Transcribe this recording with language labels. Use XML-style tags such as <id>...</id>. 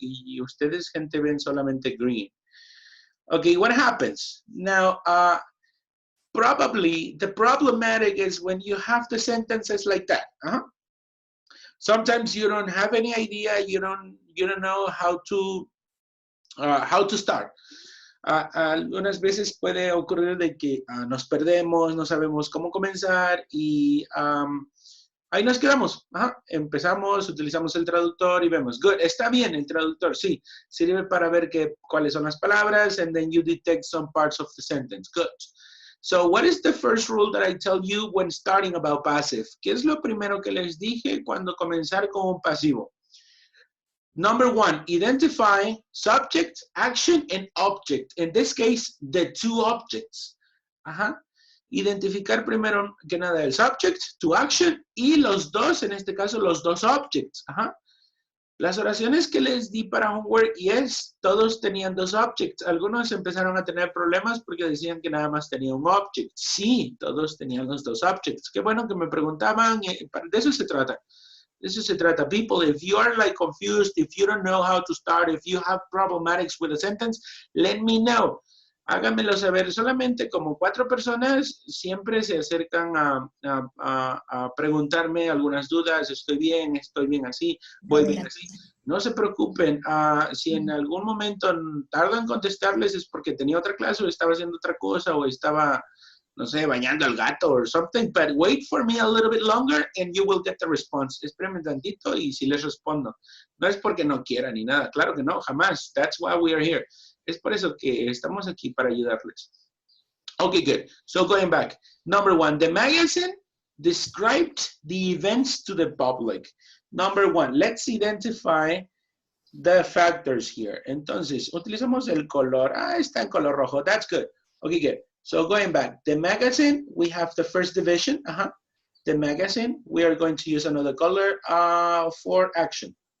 <es>Y ustedes, gente, ven solamente green.</es> <en>Okay, what happens? Now, probably the problematic is when you have the sentences like that. Sometimes you don't have any idea, you don't know how to start.</en> <es>Algunas veces puede ocurrir de que nos perdemos, no sabemos cómo comenzar y ahí nos quedamos. Empezamos, utilizamos el traductor y vemos, good, está bien el traductor, sí, sirve para ver cuáles son las palabras</es> <en>and then you detect some parts of the sentence, good. So what is the first rule that I tell you when starting about passive?</en> <es>¿Qué es lo primero que les dije cuando comenzar con un pasivo?</es> <en>Number one, identify subject, action, and object. In this case, the two objects.</en> <es>Identificar primero que nada el subject, to action, y los dos, en este caso, los dos objects. Las oraciones que les di para homework, yes, todos tenían dos objects. Algunos empezaron a tener problemas porque decían que nada más tenía un object. Sí, todos tenían los dos objects. Qué bueno que me preguntaban, de eso se trata. De eso se trata.</es> <en>People, if you are confused, if you don't know how to start, if you have problematics with a sentence, let me know.</en> <es>Háganmelo saber. Solamente como 4 personas siempre se acercan a preguntarme algunas dudas. Estoy bien así, voy bien así. No se preocupen. Si en algún momento tardo en contestarles es porque tenía otra clase o estaba haciendo otra cosa o estaba, no sé, bañando al gato</es> <en>or something, but wait for me a little bit longer and you will get the response.</en> <es>Espérenme tantito y si les respondo. No es porque no quiera ni nada, claro que no, jamás.</es> <en>That's why we are here.</en> <es>Es por eso que estamos aquí para ayudarles.</es> <en>Okay, good. So going back. Number one, the magazine described the events to the public. Number one, let's identify the factors here.</en> <es>Entonces, utilizamos el color. Está en color rojo.</es> <en>That's good. Okay, good. So going back, the magazine, we have the first division. The magazine, we are going to use another color for action.</en>